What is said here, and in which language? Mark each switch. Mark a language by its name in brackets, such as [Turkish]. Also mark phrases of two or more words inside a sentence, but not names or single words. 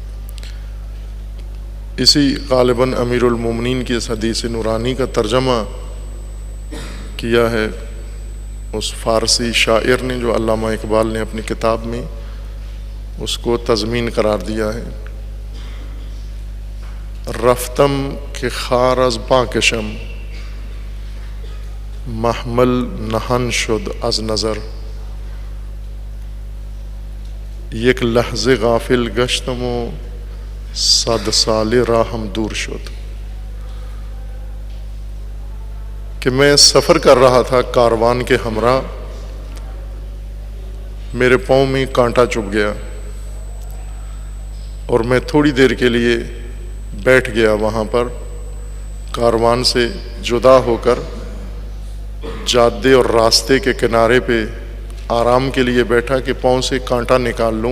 [Urdu] اسی غالباً امیر المومنین کی اس حدیث نورانی کا ترجمہ کیا ہے اس فارسی شاعر نے جو علامہ اقبال نے اپنی کتاب میں اس کو تضمین قرار دیا ہے. [Persian] رفتم کہ خار از پاکشم محمل نہن شد از نظر. یک لحظه غافل گشتم و 100 سال راہم دور شد. [Urdu] کہ میں سفر کر رہا تھا کاروان کے ہمراہ، میرے پاؤں میں کانٹا چبھ گیا اور میں تھوڑی دیر کے لیے بیٹھ گیا وہاں پر، کاروان سے جدا ہو کر جادے اور راستے کے کنارے پہ آرام کے لیے بیٹھا کہ پاؤں سے کانٹا نکال لوں.